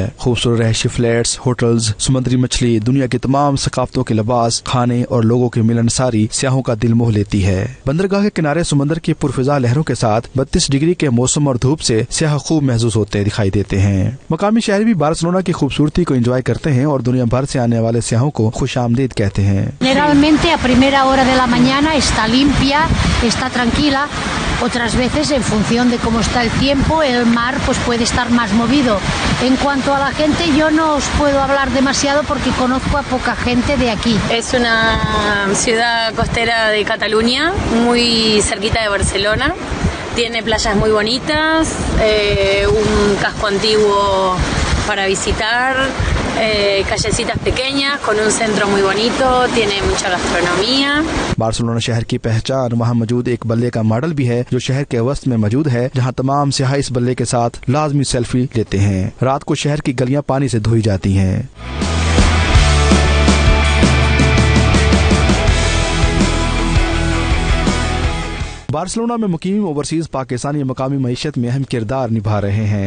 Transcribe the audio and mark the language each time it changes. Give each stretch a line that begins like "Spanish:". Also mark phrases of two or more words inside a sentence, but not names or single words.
Urdu: خوبصورت رہائشی فلیٹس، ہوٹلز، سمندری مچھلی، دنیا کی تمام ثقافتوں کے لباس، کھانے اور لوگوں کی ملنساری سیاحوں کا دل موہ لیتی ہے۔ بندرگاہ کے کنارے سمندر کی پرفضا لہروں کے ساتھ 32 ڈگری کے موسم اور دھوپ سے سیاح خوب محظوظ ہوتے دکھائی دیتے ہیں۔ مقامی شہری بھی بارسلونا کی خوبصورتی کو انجوائے کرتے ہیں اور دنیا بھر سے آنے والے سیاحوں کو خوش آمدید کہتے ہیں۔
Spanish: Generalmente a primera hora de la mañana está limpia, está tranquila. Otras veces, en función de cómo está el tiempo, el mar pues puede estar más movido. En cuanto a la gente, yo no os puedo hablar demasiado porque conozco a poca gente de aquí. Es una ciudad costera de Cataluña, muy cerquita de Barcelona. Tiene playas muy bonitas, un casco antiguo para visitar, callecitas pequeñas con un centro muy bonito, tiene mucha gastronomía.
Urdu: بارسلونا شہر کی پہچان وہاں موجود ایک بلے کا ماڈل بھی ہے جو شہر کے وسط میں موجود ہے، جہاں تمام سیاح اس بلے کے ساتھ لازمی سیلفی لیتے ہیں۔ رات کو شہر کی گلیاں پانی سے دھوئی جاتی ہیں۔ بارسلونا میں مقیم اوورسیز پاکستانی مقامی معیشت میں اہم کردار نبھا رہے ہیں۔